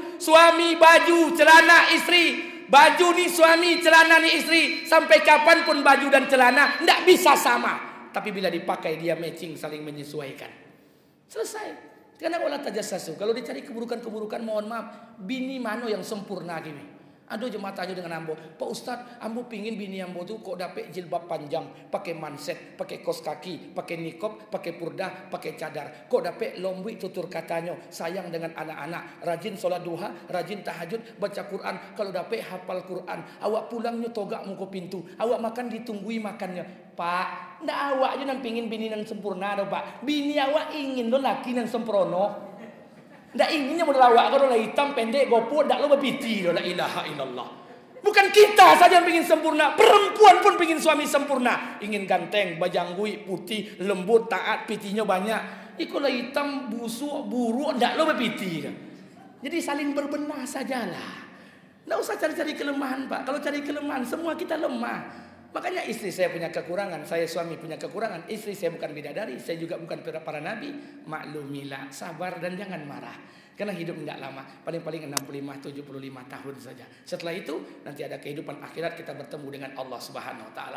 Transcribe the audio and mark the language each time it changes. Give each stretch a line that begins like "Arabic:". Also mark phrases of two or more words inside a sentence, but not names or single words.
Indonesian: Suami baju, celana istri. Baju nih suami, celana nih istri. Sampai kapanpun baju dan celana tidak bisa sama. Tapi bila dipakai dia matching, saling menyesuaikan. Selesai. Karena
Arabic: ولا تجسسوا.
Indonesian: Kalau dicari keburukan-keburukan, mohon maaf, bini mana yang sempurna gini?
Minangkabau: Aduh jemaah tanya dengan ambo, Pak Ustadz, ambo pingin bini ambo tuh kok dapet jilbab panjang, pakai manset, pakai kos kaki, pakai nikob, pakai purdah, pakai cadar. Kok dapet lombui tutur katanya, sayang dengan anak-anak, rajin sholat duha, rajin tahajud, baca Quran.
Indonesian: Kalau dapet hafal Quran,
Minangkabau: awak pulangnya togak muka pintu, awak makan ditunggui makannya. Pak, ndak awak aja nang pingin bini nang sempurna do Pak. Bini awak ingin do laki nang sempurna. Ndak inginnya modal awak kalau lah hitam pendek gopo ndak lo bepiti lo
Arabic: لا إله إلا الله.
Indonesian: Bukan kita saja yang ingin sempurna, perempuan pun ingin suami sempurna, ingin ganteng, bajanggui, putih, lembut, taat,
Minangkabau: pitinya banyak. Iko lah hitam, busuk, buruk ndak lo bepiti. Jadi saling berbenah sajalah. Ndak usah cari-cari kelemahan, Pak.
Indonesian: Kalau cari kelemahan semua kita lemah. Makanya istri saya punya kekurangan, saya suami punya kekurangan. Istri saya bukan bidadari, saya juga bukan para nabi. Maklumilah, sabar dan jangan marah. Karena hidup tidak lama, paling-paling 65-75 tahun saja. Setelah itu nanti ada kehidupan akhirat, kita bertemu dengan Allah
Arabic: سبحانه وتعالى.